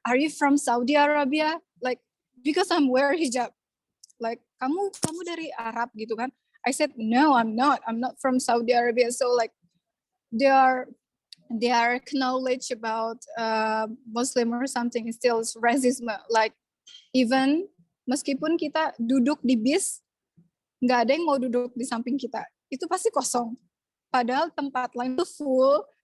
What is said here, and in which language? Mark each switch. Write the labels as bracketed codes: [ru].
[en] Are you from Saudi Arabia? Like because I'm wear hijab. [id] Like kamu dari Arab gitu kan. [en] I said no, I'm not from Saudi Arabia. So like they are knowledge about Muslim or something, still racism. Like even [id] meskipun kita duduk di bis, nggak ada yang mau duduk di samping kita, itu pasti kosong. Padahal tempat lain itu full,